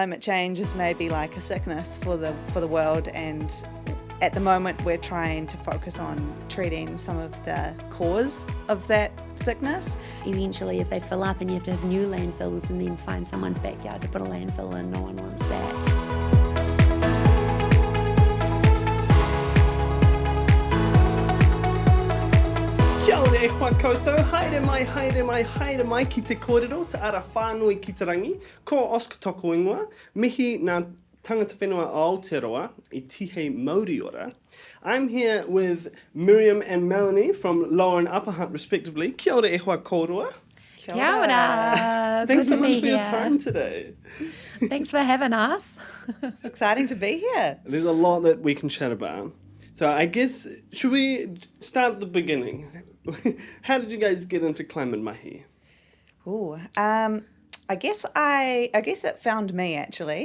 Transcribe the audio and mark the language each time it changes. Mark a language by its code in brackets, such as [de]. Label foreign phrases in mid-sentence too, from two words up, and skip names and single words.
[en] climate change is maybe like a sickness for the world, and at the moment we're trying to focus on treating some of the cause of that sickness. Eventually, if they fill up and you have to have new landfills and then find someone's backyard to put a landfill in, no one wants that. [mi] Kia ora e wha koutou, haere mai ki te kōrero, te ara whānui ki te rangi, ko Oscar toko ingoa, mihi nā tangata whenua o Aotearoa, I Tihe Māori ora. [en] I'm here with Miriam and Melanie from Lower and Upper Hutt respectively. [mi] Kia ora e wha kōrua. Kia ora. [en] Thanks so Good to much be for your here. time today. Thanks for having us. It's exciting to be here. There's a lot that we can chat about. So I guess, should we start at the beginning? How did you guys get into climate mahi? Ooh, I guess it found me actually.